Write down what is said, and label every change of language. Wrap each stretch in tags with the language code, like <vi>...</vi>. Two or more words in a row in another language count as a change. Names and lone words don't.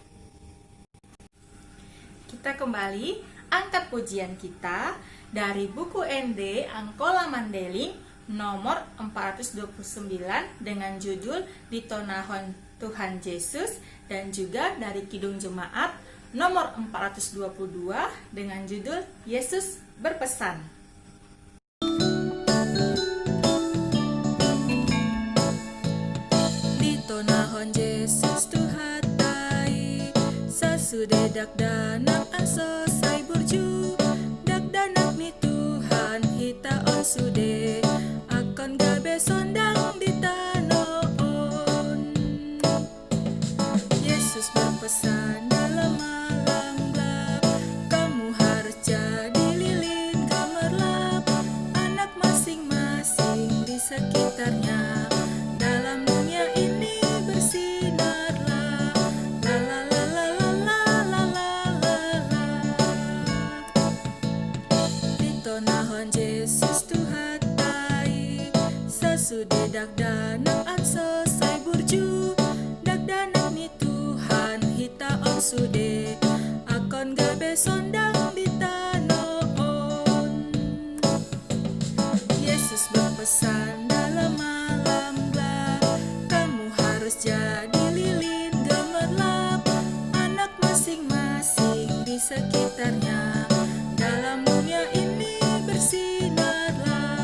<id>Kita kembali angkat pujian kita dari buku ND Angkola Mandeling nomor 429 dengan judul Ditonahon Tuhan Yesus, dan juga dari Kidung Jemaat nomor 422 dengan judul Yesus Berpesan.</id> <akb>Ditonahon Yesus Tuhan tai sasude dakdanak an selesai burju dakdanak ni Tuhan hita on sude akon gabe sondang ditanoon.</akb> <id>Yesus berpesan dalam malam gelap, kamu harus jadi lilin gemerlap, anak masing-masing di sekitarnya dalam dunia ini bersinarlah. La la la la la la la la la.</id> <akb>Ditonahon Yesus Tuhan tai sesudah dakdanak an selesai burju dakdanak ni Tuhan hita on sude akon gabe sondang ditanoon.</akb> <id>Yesus berpesan dalam malam gelap, kamu harus jadi lilin gemerlap, anak masing-masing di sekitarnya dalam dunia ini bersinarlah.</id>